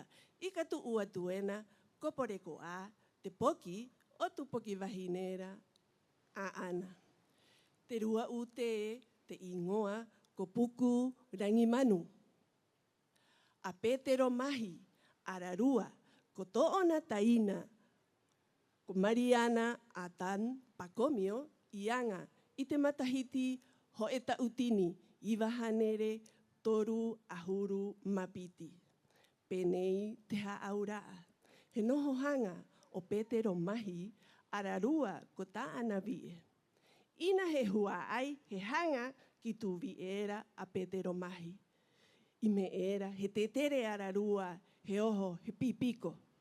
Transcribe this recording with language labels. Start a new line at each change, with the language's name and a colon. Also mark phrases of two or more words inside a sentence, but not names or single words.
Rapanui: I ka tu ua tuena, kopore ko a, te poki, o tu poki wahine ra, a ana. Te rua ute e, te ingoa, ko puku rangi manu. A Petero mahi, ararua, ko toona taina, ko Mariana Atan Pakomio, ianga, i te matahiti ho e tautini, i wahanere toru ahuru mapiti. Penei te haaura. He noho hanga o Petero mahi, ararua ko taana vie. Ina he hua ai, he hanga, ki tu viera a Petero mahi. I me era, he te tere ararua, he oho, he pipiko.